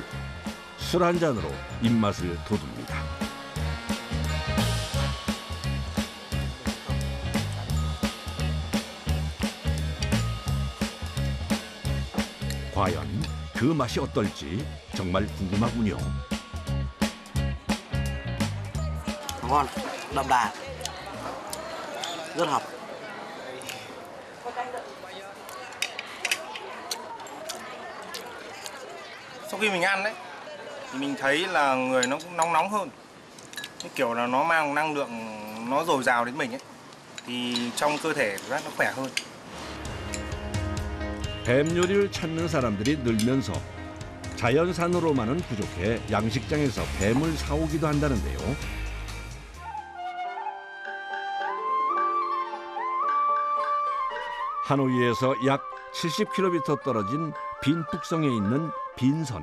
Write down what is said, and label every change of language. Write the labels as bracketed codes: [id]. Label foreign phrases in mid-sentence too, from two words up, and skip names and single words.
[ko] 술 한 잔으로 입맛을 돋웁니다. 과연 그 맛이 어떨지 정말 궁금하군요. [vi] Ngon, đậm đà, rất hợp. Sau khi mình ăn đấy thì mình thấy là người nó cũng nóng nóng hơn, cái kiểu là nó mang năng lượng, nó dồi dào đến mình ấy, thì trong cơ thể của nó khỏe hơn. [ko] 뱀 요리를 찾는 사람들이 늘면서 자연산으로만은 부족해 양식장에서 뱀을 사오기도 한다는데요. 하노이에서 약 70km 떨어진 빈푹성에 있는 빈선.